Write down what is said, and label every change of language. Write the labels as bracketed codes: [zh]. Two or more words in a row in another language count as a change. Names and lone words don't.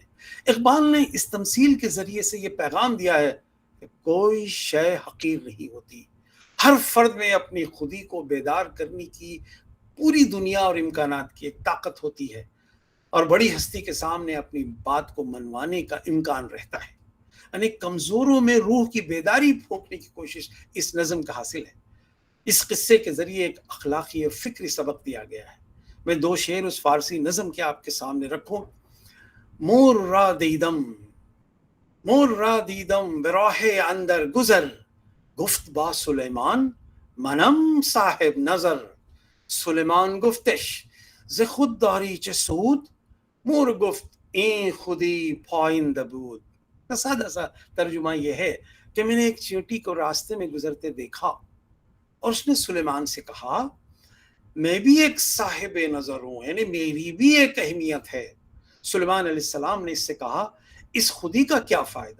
[ur] اقبال نے اس تمثیل کے ذریعے سے یہ پیغام دیا ہے کہ کوئی شے حقیر نہیں ہوتی، ہر فرد میں اپنی خودی کو بیدار کرنے کی پوری دنیا اور امکانات کی ایک طاقت ہوتی ہے، اور بڑی ہستی کے سامنے اپنی بات کو منوانے کا امکان رہتا ہے۔ یعنی کمزوروں میں روح کی بیداری پھونکنے کی کوشش اس نظم کا حاصل ہے۔ اس قصے کے ذریعے ایک اخلاقی اور فکری سبق دیا گیا ہے۔ میں 2 شعر اس فارسی نظم کے آپ کے سامنے رکھوں۔ [fa] مور را دیدم براہ اندر گزر، گفت با سلیمان منم صاحب نظر، سلیمان گفتش ز خود داری چه سود، مور گفت این خودی پاینده بود۔ [ur] سادہ سا ترجمہ یہ ہے کہ میں نے ایک چیونٹی کو راستے میں گزرتے دیکھا اور اس نے سلیمان سے کہا میں بھی ایک صاحب نظر ہوں، یعنی میری بھی ایک اہمیت ہے۔ سلیمان علیہ السلام نے اس سے کہا اس خودی کا کیا فائدہ؟